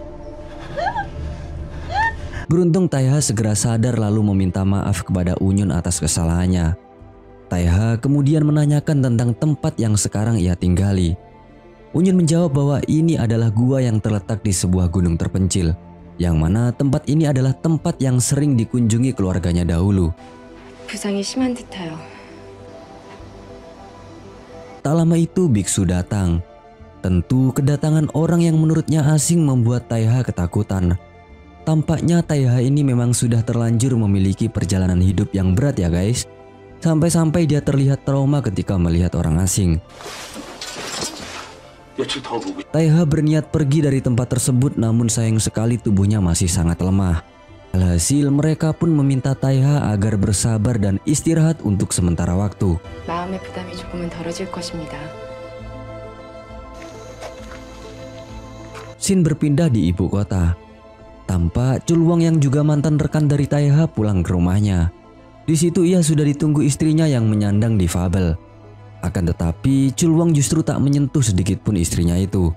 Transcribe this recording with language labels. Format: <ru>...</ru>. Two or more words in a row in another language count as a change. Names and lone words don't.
<id>Beruntung Taiha segera sadar lalu meminta maaf kepada Unyun atas kesalahannya. Taiha kemudian menanyakan tentang tempat yang sekarang ia tinggali. Unyun menjawab bahwa ini adalah gua yang terletak di sebuah gunung terpencil, yang mana tempat ini adalah tempat yang sering dikunjungi keluarganya dahulu.</id> <ko>부상이 심한 듯해요.</ko> <id>Tak lama itu biksu datang. Tentu kedatangan orang yang menurutnya asing membuat Taiha ketakutan. Tampaknya Taiha ini memang sudah terlanjur memiliki perjalanan hidup yang berat ya guys. Sampai-sampai dia terlihat trauma ketika melihat orang asing. Taiha berniat pergi dari tempat tersebut, namun sayang sekali tubuhnya masih sangat lemah. Alhasil mereka pun meminta Taiha agar bersabar dan istirahat untuk sementara waktu.</id> <ko>마음의 부담이 조금은 덜어질 것입니다.</ko> <id>Scene berpindah di ibu kota. Tampak Chulwang yang juga mantan rekan dari Taiha pulang ke rumahnya. Di situ ia sudah ditunggu istrinya yang menyandang difabel. Akan tetapi Chulwang justru tak menyentuh sedikit pun istrinya itu.</id>